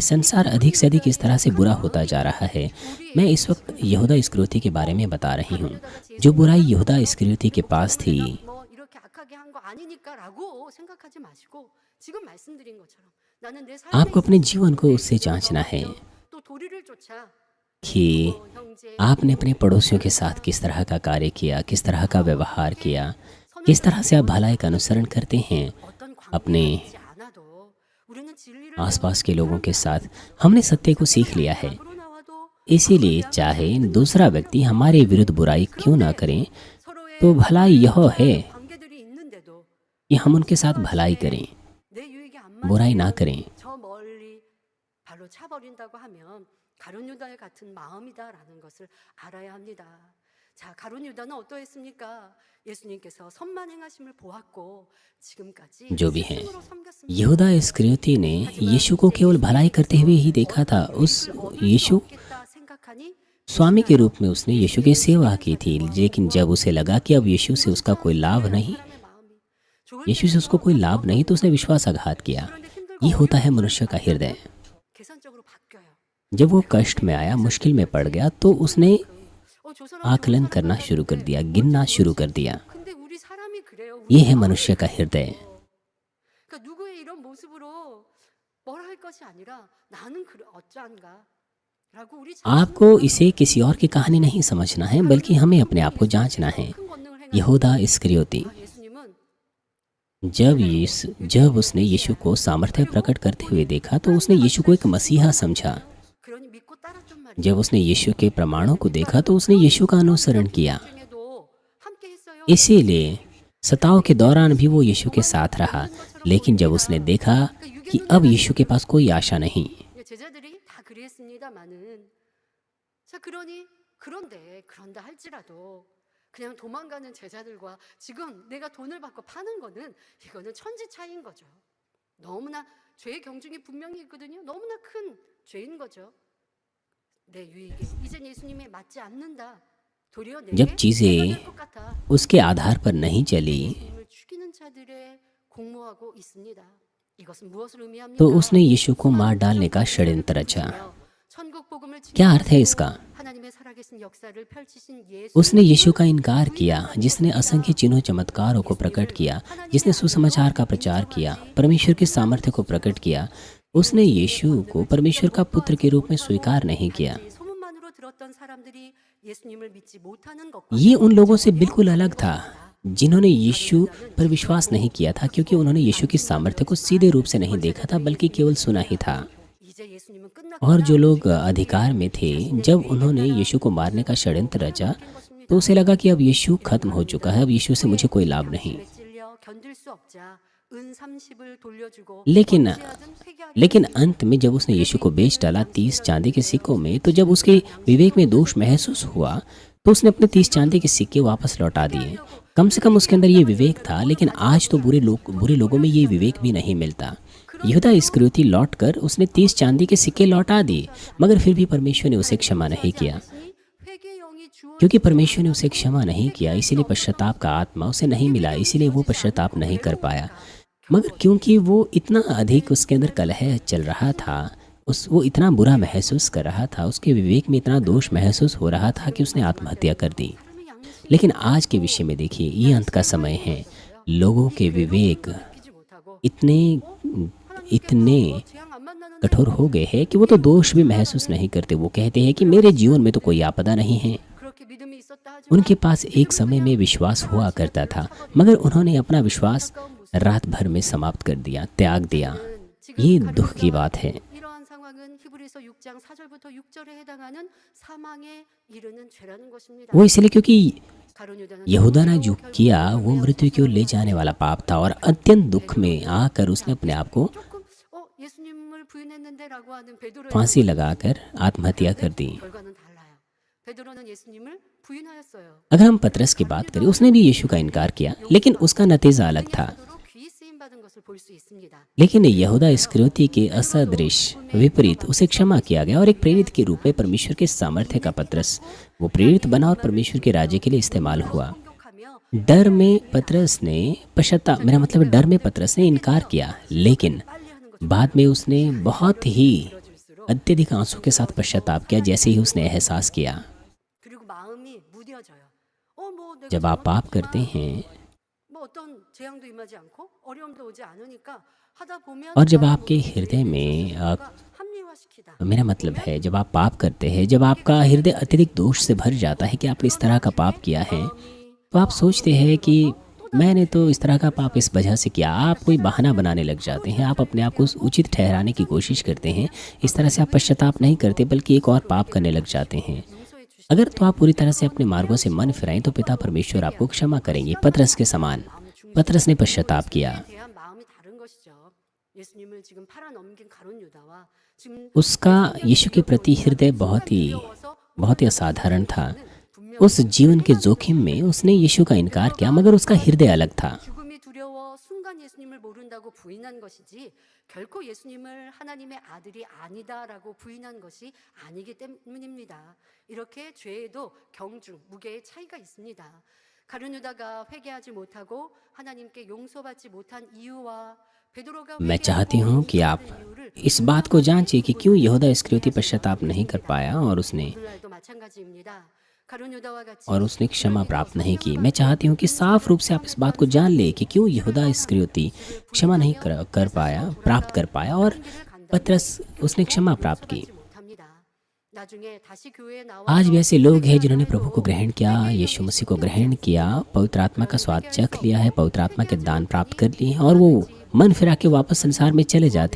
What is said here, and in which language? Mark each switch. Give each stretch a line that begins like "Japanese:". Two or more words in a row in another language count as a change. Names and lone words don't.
Hindi: संसार अधिक से अधिक इस तरह से बुरा होता जा रहा है। मैं इस वक्त यहूदा इस्करियोती के बारे में बता रही हूँ। जो बुराई यहूदा इस्करियोती के पास थी,
Korean: 뭐 이렇게 악하게 한 거 아니니까라고 생각하지 마시고 지금 말씀드린 것처럼 나는 내 삶에
Hindi: आपको अपने जीवन को उससे जांचना है
Korean: 또 도리를 쫓아
Hindi: कि
Korean: 형제
Hindi: आपने अपने पड़ोसियों के साथ किस तरह का कार्य किया, किस तरह का व्यवहार किया, किस तरह से आप भलाई का अनुसरण करते हैं
Korean: 어떤
Hindi: अपने
Korean: 관계지 않아도 우리는 진리를
Hindi: आसपास के लोगों के साथ। हमने सत्य को सीख लिया है,
Korean: 으로 나와도
Hindi: इसीलिए चाहे दूसरा व्यक्ति हमारे विरुद्ध बुराई क्यों ना करें,
Korean: 서로의
Hindi: तो भलाई यह है
Korean: 관계들이 있는데도
Hindi: कि हम उनके साथ भलाई करें,
Korean: 내 유익에 안
Hindi: बुराई ना
Korean: 맞으면
Hindi: करें।
Korean: 저 멀리 발로 차버린다고 하면 가룟 유다 같은 마음이다라는 것을 알아야 합니다. 자, 가룟 유다는 어떠했습니까? 예수님께서 선만 행하심을 보았고 지금까지
Hindi: जो भी है,
Korean: 스승으로 섬겼습니다.
Hindi: यहूदा इस्करियोती ने यीशु को केवल भलाई करते हुए ही देखा था। उस यीशु
Korean: 없겠다 생각하니
Hindi: स्वामी के रूप में उसने यीशु की सेवा की थी, लेकिन जब उसे लगा कि अब यीशु से उसका कोई लाभ नहीं,
Korean: 사람의 마음이 좋을
Hindi: यीशु से उसको कोई लाभ नहीं, तो उसने विश्वासघात किया।
Korean: 그런데 힘들고
Hindi: ये होता है मनुष्य का हृदय।
Korean: 계산적으로 바뀌어요.
Hindi: जब वो कष्ट में आया, मुश्किल में पड़ गया, तो उसने
Korean: 저 사람이
Hindi: आकलन करना शुरू कर दिया, गिनना शुरू कर दिया।
Korean: 근데 우리 사람이 그래요.
Hindi: ये है मनुष्य का हृदय।
Korean: 그러니까 누구의 이런 모습으로 뭘 할 것이 아니라 나는 어쩐가라고 우리
Hindi: आपको इसे किसी और की कहानी नहीं समझना है, बल्कि हमें अपने आप को जांचना है।
Korean: 큰 권능을 행한
Hindi: यहूदा इस्करियोती
Korean: 예수님은
Hindi: जब उसने यीशु को सामर्थ्य प्रकट करते हुए देखा तो उसने यीशु को एक मसीहा समझा।
Korean: 그러니 믿고 따랐단 말이에요.
Hindi: जब उसने यीशु के प्रमाणों को देखा तो उसने यीशु का अनुसरण किया।
Korean: 중에도 함께 했어요.
Hindi: इसीलिए सताव के दौरान भी वो यीशु के साथ रहा, लेकिन जब उसने देखा कि अब यीशु के पास कोई आशा नहीं,
Korean: 제자들이 다 그랬습니다마는 자 그런데 그런다 할지라도 그냥 도망가는 제자들과 지금 내가 돈을 받고 파는 거는 이거는 천지 차이인 거죠. 너무나 죄의 경중이 분명히 있거든요. 너무나 큰 죄인 거죠. 내 유익에 이젠 예수님에 맞지 않는다. 도리어
Hindi: जब
Korean: 내게
Hindi: चीज़ें
Korean: 해가 될 것 같아.
Hindi: उसके आधार पर नहीं चली
Korean: 예수님을 죽이는 자들의 공모하고 있습니다. 이것은 무엇을 의미합니까?
Hindi: तो उसने यीशु को मार डालने का षड्यंत्र रचा। क्या अर्थ है इसका?
Korean: 하나님의 살아계신 역사를 펼치신 예수
Hindi: उसने यीशु का इनकार किया, जिसने असंख्य चिन्हों चमत्कारों को प्रकट किया, जिसने सुसमाचार का प्रचार किया, परमेश्वर के सामर्थ्य को प्रकट किया। उसने यीशु को परमेश्वर का पुत्र के रूप में स्वीकार नहीं किया।
Korean: 소문만으로 들었던 사람들이 예수님을 믿지 못하는 것과
Hindi: ये उन लोगों से बिल्कुल अलग था जिन्होंने यीशु पर विश्वास नहीं किया था, क्योंकि उन्होंने यीशु की सामर्थ्य को सीधे रूप से नहीं देखा था, बल्कि केवल सुना ही था।
Korean: 이제 예수님은 끝났구나.
Hindi: और जो लोग अधिकार में थे, जब उन्होंने यीशु को मारने का षड्यंत्र रचा, तो उसे लगा कि अब यीशु खत्म हो चुका है, अब यीशु से मुझे कोई लाभ नहीं।
Korean: 찔려 견딜 수 없자 은 30을 돌려주고
Hindi: लेकिन
Korean: 어찌하든 회개하려
Hindi: लेकिन अंत में जब उसने यीशु को बेच डाला 30 चांदी के सिक्कों में, तो जब उसके विवेक में दोष महसूस हुआ, तो उसने अपने 30 चांदी के सिक्के वापस लौटा दिए। कम से कम उसके अंदर ये विवेक था, लेकिन आज तो बुरे लोगों में ये विवेक भी नहीं मिलता। यहूदा इस्करियोती लौट कर उसने 30 चांदी के सिक्के लौटा दिए, मगर फिर भी परमेश्वर ने उसे क्षमा नहीं किया।
Korean: 회개 영이 주어
Hindi: क्योंकि परमेश्वर ने उसे क्षमा नहीं किया, इसीलिए पश्चाताप का आत्मा उसे नहीं मिला, इसीलिए वो पश्चाताप नहीं कर पाया। मगर क्योंकि वो इतना अधिक उसके अंदर कलह चल रहा था, वो इतना बुरा महसूस कर रहा था, उसके विवेक में इतना दोष महसूस हो रहा था कि उसने आत्महत्या कर दी। लेकिन आज के विषय में देखिए, ये अंत का समय है। लोगों के विवेक
Korean: 지키지 못하고
Hindi: इतने
Korean: 재앙 안 만나는
Hindi: कठोर हो गए हैं कि वो तो दोष भी महसूस नहीं करते। वो कहते हैं कि मेरे जीवन में तो कोई आपदा नहीं है।
Korean: 그렇게 믿음이 있었다 하지만
Hindi: उनके पास एक समय में विश्वास हुआ करता था, मगर उन्होंने अपना विश्वास रात भर में समाप्त कर दिया, त्याग दिया। ये दुख की बात है।
Korean: 이러한 상황은 히브리서 6장 4절부터 6절에 해당하는 사망에 이르는 죄라는 것입니다.
Hindi: वो इसलिए क्योंकि
Korean: 가룟 유다는
Hindi: यहूदा ने जो किया वो मृत्यु की ओर ले जाने वाला पाप था, और अत्यंत दुख में आकर उसने अपने आप को
Korean: 조금 예수님을 부인했는데라고 하는 베드로의
Hindi: फांसी लगाकर आत्महत्या कर दी।
Korean: 결과는 달라요. 베드로는 예수님을 부인하였어요.
Hindi: अगर हम पतरस की बात करें, उसने भी यीशु का इनकार किया, लेकिन उसका नतीजा अलग था।
Korean: 사도로 귀 쓰임 받은 것을 볼 수 있습니다.
Hindi: लेकिन यहूदा इस्करियोती के असदृश विपरीत उसे क्षमा किया गया, और एक प्रेरित के रूप में परमेश्वर के सामर्थ्य का पतरस वो प्रेरित बना और परमेश्वर के राज्य के लिए इस्तेमाल हुआ।
Korean: 공격하며
Hindi: डर में पतरस ने पश्चाताप, मेरा मतलब डर में पतरस ने इनकार किया, लेकिन
Korean: 빨리 하는 것
Hindi: बाद में उसने बहुत ही अत्यधिक आंसू के साथ पश्चाताप किया, जैसे ही उसने एहसास किया।
Korean: 그리고 마음이 무뎌져요. 뭐 내가
Hindi: जब आप पाप करते हैं
Korean: 뭐 어떤 재앙도 임하지 않고 어려움도 오지 않으니까 하다 보면
Hindi: और जब आपके हृदय में
Korean: 합리화시키다.
Hindi: मेरा मतलब है, जब आप पाप करते हैं, जब आपका हृदय अत्यधिक दोष से भर जाता है कि आपने इस तरह का पाप किया है, तो आप सोचते हैं कि मैंने तो इस तरह का पाप इस वजह से किया। आप कोई बहाना बनाने लग जाते हैं, आप अपने आप को उचित ठहराने की कोशिश करते हैं। इस तरह से आप पश्चाताप नहीं करते, बल्कि एक और पाप करने लग जाते हैं।
Korean: 용서해 주시
Hindi: अगर तो आप पूरी तरह से अपने मार्गों से मन फिराएं, तो पिता परमेश्वर आपको क्षमा करेंगे, पतरस के समान। पतरस ने पश्चाताप किया।
Korean: 대한 마음이 다른 것이죠. 예수님을 지금 팔아 넘긴 가룟 유다와 지금
Hindi: उसका यीशु के प्रति हृदय बहुत ही असाधारण था। उस जीवन के जोखिम में उसने यीशु का इनकार किया, मगर उसका हृदय अलग था।
Korean: 죽음이 두려워 순간 예수님을 모른다고 부인한 것이지 결코 예수님을 하나님의 아들이 아니다라고 부인한 것이 아니기 때문입니다. 이렇게 죄에도 경중, 무게의 차이가 있습니다. 가룟 유다가 회개하지 못하고 하나님께 용서받지 못한 이유와 베드로가
Hindi: मैं चाहती हूँ कि आप इस बात को जांचिए कि क्यों यहूदा इस्करियोती पश्चाताप नहीं कर पाया, और
Korean: 오늘날도 마찬가지입니다. 가룟 유다와 같이
Hindi: उसने क्षमा प्राप्त नहीं की। मैं चाहती हूँ कि साफ रूप से आप इस बात को जान ले कि क्यों यहूदा इस्करियोती क्षमा नहीं प्राप्त कर पाया, और पतरस उसने क्षमा प्राप्त की।
Korean: 못합니다. 나중에 다시 교회에 나와
Hindi: आज भी ऐसे लोग हैं जिन्होंने प्रभु को ग्रहण किया, यीशु मसीह को ग्रहण किया, पवित्र आत्मा का स्वाद चख लिया है, पवित्र आत्मा के दान प्राप्त कर लिए हैं, और वो मन फिरा के वापस संसार में चले जाते हैं।